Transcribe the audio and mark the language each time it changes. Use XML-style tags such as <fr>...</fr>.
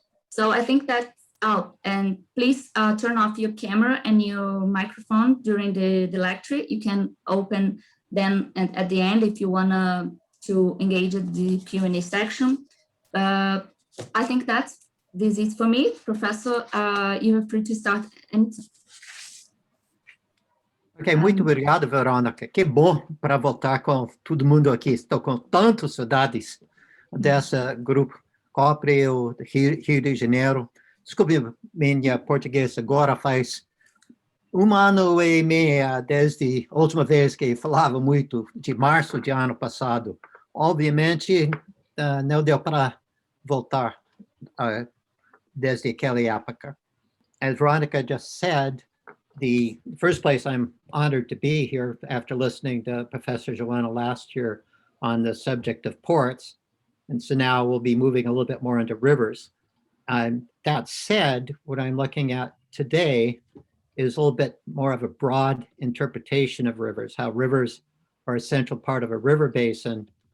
<en>So I think that's out. And please turn off your camera and your microphone during the lecture. You can open them at the end if you want to engage at the Q&A section. I think this is for me. Professor, you are free to start.</en> <pt>Ok, muito obrigado, Verônica. Que bom para voltar com todo mundo aqui. Estou com tantas saudades desse grupo COPRI, o Rio de Janeiro. Desculpe, minha português agora faz 1 ano e meio desde a última vez que falava muito, de março de ano passado. Obviamente, não deu para voltar desde aquela época.</pt> <en>As Veronica just said, the first place, I'm honored to be here after listening to Professor Joanna last year on the subject of ports. And so now we'll be moving a little bit more into rivers. That said, what I'm looking at today is a little bit more of a broad interpretation of rivers, how rivers are a central part of a river basin.</en>